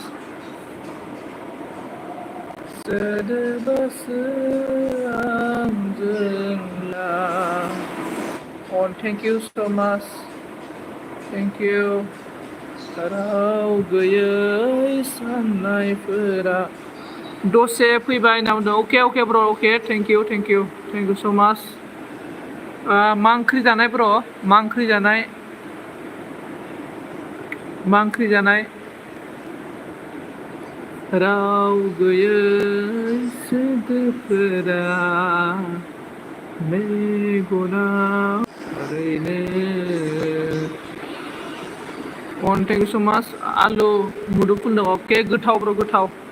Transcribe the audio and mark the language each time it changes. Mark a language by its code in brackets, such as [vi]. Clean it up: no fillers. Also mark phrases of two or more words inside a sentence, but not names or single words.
[brx] सोदोबासो आंजोंला [en] thank you so much thank you [brx] राव गैयै साननायफोरा दसे फैबाय होनना बुंदों [en] okay bro okay thank you so much [brx] मा ओंख्रि जानाय ब्र मा ओंख्रि जानाय राव गैयै सोदोबफोरा मेगनाव ओरैनो [en] thank you so much [brx] आलु मुदुफुल दं अके गोथाव ब्र गोथाव